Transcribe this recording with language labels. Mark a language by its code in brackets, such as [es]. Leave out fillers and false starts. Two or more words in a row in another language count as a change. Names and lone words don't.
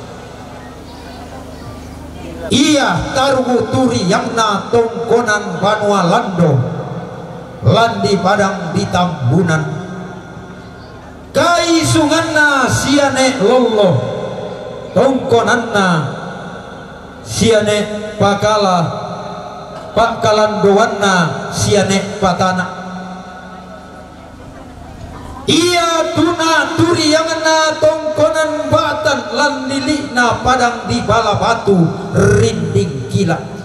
[sda] Ia tarugu turi yang na tongkonan banua lando landi padang di tambunan kai sunganna siane lollo tongkonanna siane pakala pakalan doanna siane patana. Ia tuna turi yang na tongkonan batan lan lilina padang di bala batu rinding kila.